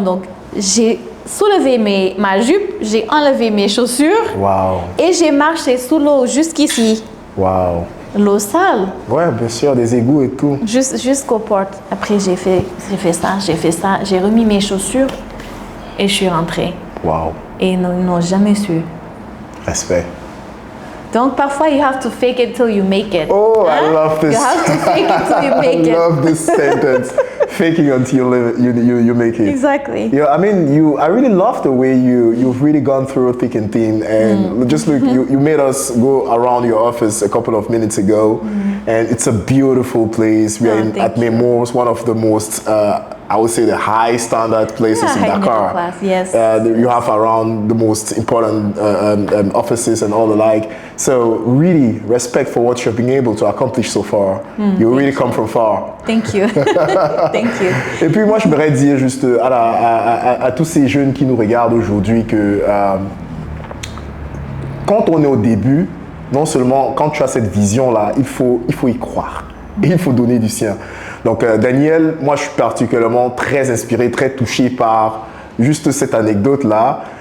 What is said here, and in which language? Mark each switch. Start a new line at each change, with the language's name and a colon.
French: Donc, j'ai soulevé ma jupe, j'ai enlevé mes chaussures et j'ai marché sous l'eau jusqu'ici. L'eau sale. Ouais, bien sûr, des égouts et tout. Jusqu'aux portes. Après, j'ai fait ça. J'ai remis mes chaussures et je suis rentrée. Et ils n'ont jamais su. Respect. Donc, parfois,
English: you have to fake it till you make it. Oh, I love this. You have to fake it till you make it. I love this sentence. Faking until you make it. Exactly. Yeah, I mean, I really love the way you've really gone through thick and thin. And just look, you made us go around your office a couple of minutes ago. And it's a beautiful place. We are at Memos, one of the most, I would say, the high standard places in Dakar. Class, yes. You have around the most important offices and all the like. So really, respect for what you've been able to accomplish so far. You really come from far. Thank you. Thank you.
French: Et puis moi, je voudrais dire juste à tous ces jeunes qui nous regardent aujourd'hui que quand on est au début, non seulement quand tu as cette vision-là, il faut y croire et il faut donner du sien. Donc Danielle, moi je suis particulièrement très inspiré, très touché par juste cette anecdote-là.